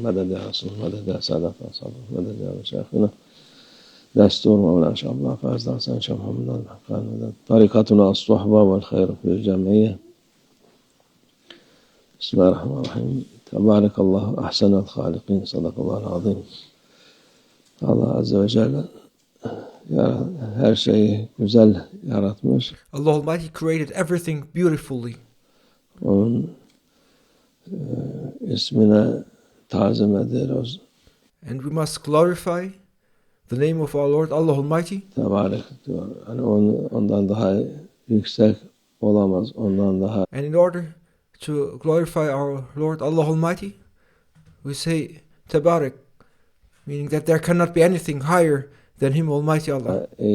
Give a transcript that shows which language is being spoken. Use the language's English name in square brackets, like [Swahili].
[Arabic] مدد يا رسول، مدد يا سادة أصحاب، مدد يا مشايخنا. دستور مولانا شيخ عبد الله فاز حسن شيخ محمد الحقاني. طريقتنا الصحبة والخير في الجمعية. بسم الله الرحمن الرحيم. تبارك الله أحسن الخالقين. صدق الله العظيم. [Turkish] Allah Azze ve Celle her şeyi güzel yaratmış. [English] Allah Almighty created everything beautifully. [Turkish] Onun ismine tazim ediyoruz. [English] And we must glorify the name of our Lord Allah Almighty. [Turkish] Tebarek diyor. Hani ondan daha yüksek olamaz. Ondan daha. [English] And in order to glorify our Lord Allah Almighty, we say Tabarak, meaning that there cannot be anything higher than Him, Almighty Allah.